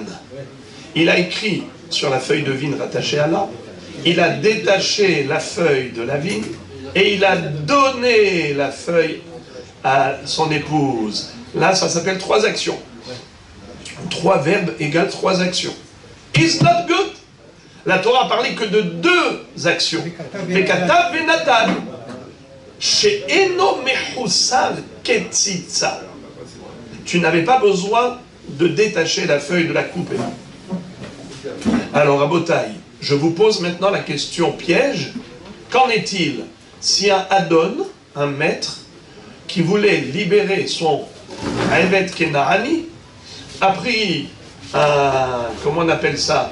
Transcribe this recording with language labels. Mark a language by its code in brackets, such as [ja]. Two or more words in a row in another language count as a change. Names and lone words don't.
[fr] Il a écrit sur la feuille de vigne rattachée à l'arbre, il a détaché la feuille de la vigne, et il a donné la feuille à son épouse. Là, ça s'appelle trois actions. Trois verbes égale trois actions. [en] Is not good. [fr] La Torah a parlé que de deux actions. [he] וכתב ונתן. שאינו מחוסר קציצה. [fr] Tu n'avais pas besoin de détacher la feuille, de la couper. Alors, à Botaï, je vous pose maintenant la question piège. Qu'en est-il si un Adon, un maître, qui voulait libérer son [he] עבד כנעני, [fr] a pris comment on appelle ça?